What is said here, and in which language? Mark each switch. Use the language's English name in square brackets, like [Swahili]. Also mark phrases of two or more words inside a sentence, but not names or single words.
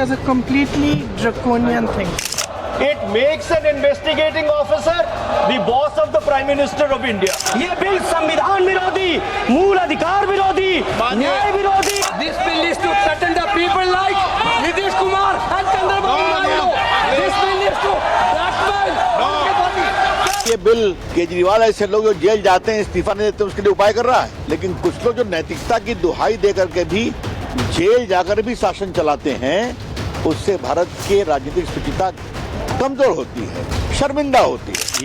[English] completely draconian thing. It makes an investigating officer the boss of the Prime Minister of India. [Hindi] ये बिल संविधान विरोधी, मूल अधिकार विरोधी, न्याय विरोधी। [English] This bill is to threaten the people like Nitish Kumar and Chandrababu Naidu. This bill is to blackmail. [Hindi] ये बिल केजरीवाल ऐसे लोग जो जेल जाते हैं इस्तीफा नहीं देते उसके लिए उपाय कर रहा है, लेकिन कुछ लोग जो नैतिकता की दुहाई दे करके भी जेल जाकर भी शासन चलाते हैं, उससे भारत की राजनीतिक स्थिरता कमजोर होती है, शर्मिंदा होती है।